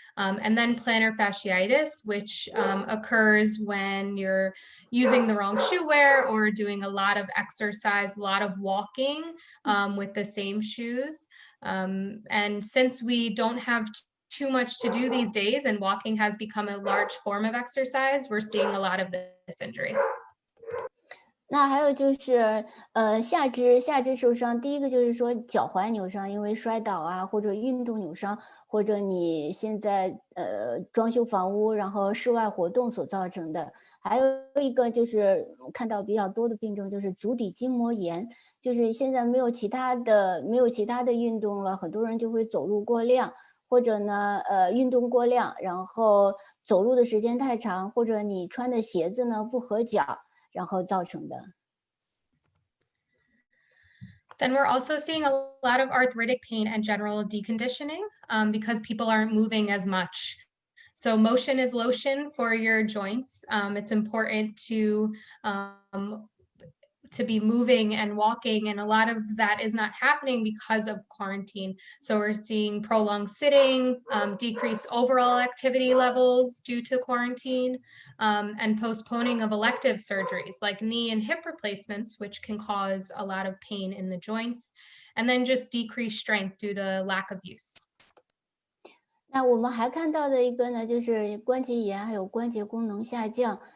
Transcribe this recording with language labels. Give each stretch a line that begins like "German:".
English: And then plantar fasciitis, which occurs when you're using the wrong shoe wear or doing a lot of exercise, a lot of walking with the same shoes. And since we don't have too much to do these days and walking has become a large form of exercise, we're seeing a lot of this injury.
Chinese: 那还有就是，下肢受伤，第一个就是说脚踝扭伤，因为摔倒啊，或者运动扭伤，或者你现在装修房屋，然后室外活动所造成的。还有一个就是看到比较多的病症，就是足底筋膜炎，就是现在没有其他的运动了，很多人就会走路过量，或者呢运动过量，然后走路的时间太长，或者你穿的鞋子呢不合脚。然后造成的。
English: Then we're also seeing a lot of arthritic pain and general deconditioning because people aren't moving as much. So motion is lotion for your joints. It's important to be moving and walking, and a lot of that is not happening because of quarantine. So we're seeing prolonged sitting, decreased overall activity levels due to quarantine, and postponing of elective surgeries like knee and hip replacements, which can cause a lot of pain in the joints, and then just decreased strength due to lack of use.
Chinese: 那我们还看到的一个呢，就是关节炎还有关节功能下降。